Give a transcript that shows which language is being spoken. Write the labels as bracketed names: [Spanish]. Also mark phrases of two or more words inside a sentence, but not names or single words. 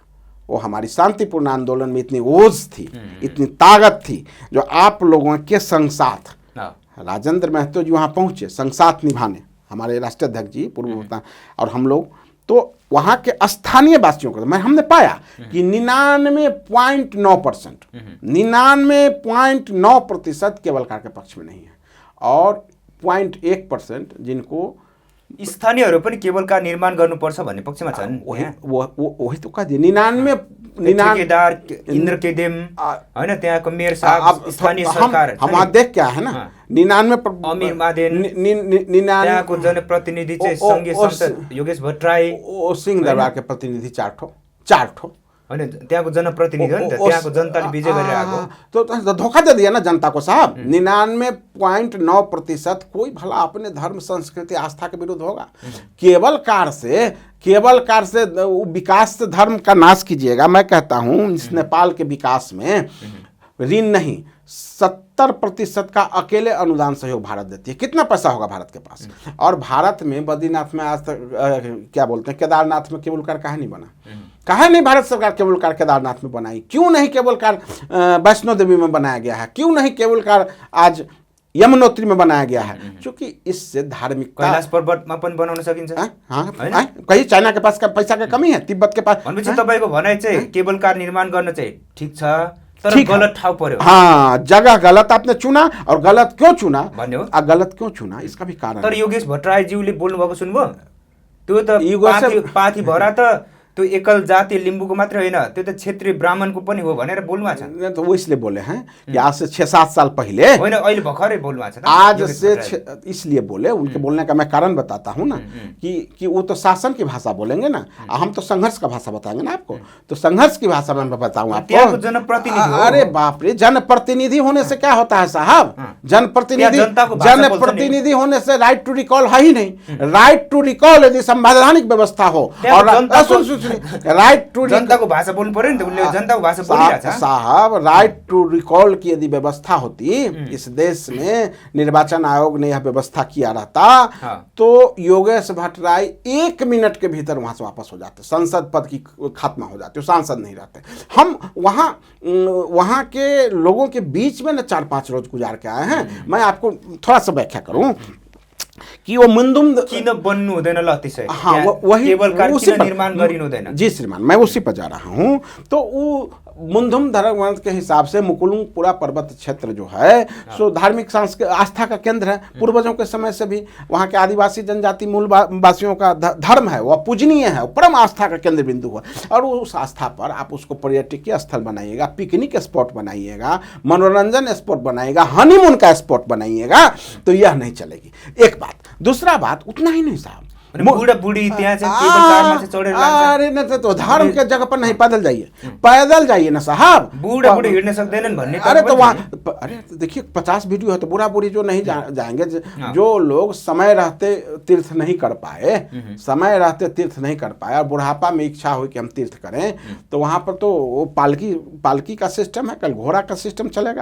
[Hindi] वो हमारी शांतिपूर्ण आंदोलन में इतनी ओज थी, इतनी ताकत थी, जो आप लोगों के संग साथ राजेंद्र महतो जी वहाँ पहुँचे संग साथ निभाने, हमारे राष्ट्रीय अध्यक्ष जी पूर्व, और हम लोग तो वहाँ के स्थानीय वासियों को हमने पाया कि 99.9% 99.9% [English] cable car [Hindi] के पक्ष में नहीं है, और 0.1% जिनको [Nepali] स्थानीयहरू पनि [English] cable car [Nepali] निर्माण गर्नुपर्छ भन्ने पक्षमा छन्। [Hindi] वही तो कह दिए 99 [Nepali] इन्द्र केदेम हैन, त्यहाँको मेयर साहब, स्थानीय सरकार, [Hindi] हम देख क्या है ना, 99 [Nepali] अमीर मादेन, त्यहाँको जनप्रतिनिधि चाहिँ संघीय संसद योगेश भट्टराई, [Hindi] ओ सिंह दरबार के प्रतिनिधि 4 ठो [Nepali] हैन, त्यहाँको जनप्रतिनिधि हो नि त, त्यहाँको जनताले विजय गरेर आएको, [Hindi] तो धोखा दे दिया ना जनता को साहब। 99.9% कोई भला अपने धर्म संस्कृति आस्था के विरुद्ध होगा। [English] cable car [Hindi] से विकास से धर्म का नाश कीजिएगा। मैं कहता हूँ इस नेपाल के विकास में ऋण नहीं, 70% का अकेले अनुदान सहयोग भारत देती है। कितना पैसा होगा भारत के पास? और भारत में बद्रीनाथ में आज तक क्या बोलते हैं, केदारनाथ में [English] cable car [Hindi] काहे नहीं बना? काहे नहीं भारत सरकार [English] cable car [Hindi] केदारनाथ में बनाई? क्यों नहीं [English] cable car [Hindi] वैष्णो देवी में बनाया गया है? क्यों नहीं [English] cable car [Hindi] आज यमुनोत्री में बनाया गया है? क्योंकि इससे धार्मिकता, [Nepali] कैलाश पर्वतमा पनि बनाउन सकिन्छ। [Hindi] कहीं चाइना के पास पैसा का कमी है, तिब्बत के पास। [Nepali] भनेपछि तपाईको भनाइ चाहिँ [English] cable car [Nepali] निर्माण गर्न चाहिँ ठीक छ, तर गलत ठाउँ पर्यो। [Hindi] हाँ, जगह गलत आपने चुना, और गलत क्यों चुना भन्यो, गलत क्यों चुना इसका भी कारण। [Nepali] तर योगेश भट्टराईज्यूले बोल्नु भएको सुन्नुभयो? त्यो त पाथी भरा त त्यो एकल जाति लिम्बूको मात्र होइन, त्यो त क्षेत्रीय ब्राह्मणको पनि हो भनेर बोल्नु छ। [Hindi] नहीं, तो वो इसलिए बोले हैं कि आज से 6-7 साल पहले, [Nepali] होइन अहिले भर्खरै बोल्नु छ। [Hindi] आज से इसलिए बोले, उनके बोलने का मैं कारण बताता हूँ ना, कि वो तो शासन की भाषा बोलेंगे ना, हम तो संघर्ष का भाषा बताएंगे ना आपको। तो संघर्ष की भाषा में मैं बताऊँ आपको। जनप्रतिनिधि, अरे बाप रे, जनप्रतिनिधि होने से क्या होता है साहब? जनप्रतिनिधि होने से [English] right to recall [Hindi] है ही नहीं। [English] right to recall [Hindi] यदि संवैधानिक व्यवस्था हो, और [English] right to, [Nepali] जनताको भाषा बोल्नु पर्यो नि त, उनले जनताको भाषा बोलिरहेछ साहब। [English] right to recall [Hindi] की यदि व्यवस्था होती इस देश में, निर्वाचन आयोग ने यह व्यवस्था किया रहता, तो योगेश भट्टराई 1 मिनट के भीतर वहां से वापस हो जाते, संसद पद की खात्मा हो जाती, सांसद नहीं रहते। हम वहां के लोगों के बीच में न 4-5 रोज गुजार के आए हैं। मैं आपको थोड़ा सा व्याख्या करूं कि वो मुंदुम [Nepali] किन बन्नु हुँदैन ल त्यसै। [Hindi] हाँ, वही [English] cable car [Nepali] किन निर्माण गरिनु हुँदैन? [Hindi] जी श्रीमान, मैं उसी पर जा रहा हूँ। तो वो मुंदुम धर्म के हिसाब से मुकुलुंग पूरा पर्वत क्षेत्र जो है सो धार्मिक आस्था का केंद्र है। पूर्वजों के समय से भी वहाँ के आदिवासी जनजाति मूल वासियों का धर्म है, वह पूजनीय है, परम आस्था का केंद्र बिंदु है। और उस आस्था पर आप उसको पर्यटकीय स्थल बनाइएगा, [English] picnic spot [Hindi] बनाइएगा, मनोरंजन स्पॉट बनाइएगा, हनीमून का स्पॉट बनाइएगा, तो यह नहीं चलेगी। एक बात। दूसरा बात, उतना ही नहीं साहब, [Nepali] बुढ़ा बुढ़ी त्यहाँ चाहिँ केबल कारमा चाहिँ चढेर जान्छ। [Hindi] अरे न, तो धर्म के जगह पर नहीं, पैदल जाइए, पैदल जाइए ना साहब। [Nepali] बूढ़ा बूढ़ी हिँड्न सक्दैनन् भन्ने। [Hindi] अरे तो वहाँ, अरे देखिए 50 वीडियो है, तो बूढ़ा बूढ़ी जो नहीं जाएंगे, जो लोग समय रहते तीर्थ नहीं कर पाए, समय रहते तीर्थ नहीं कर पाए, और बुढ़ापा में इच्छा हुई कि हम तीर्थ करें, तो वहाँ पर तो वो पालकी का सिस्टम है, कल घोड़ा का सिस्टम चलेगा।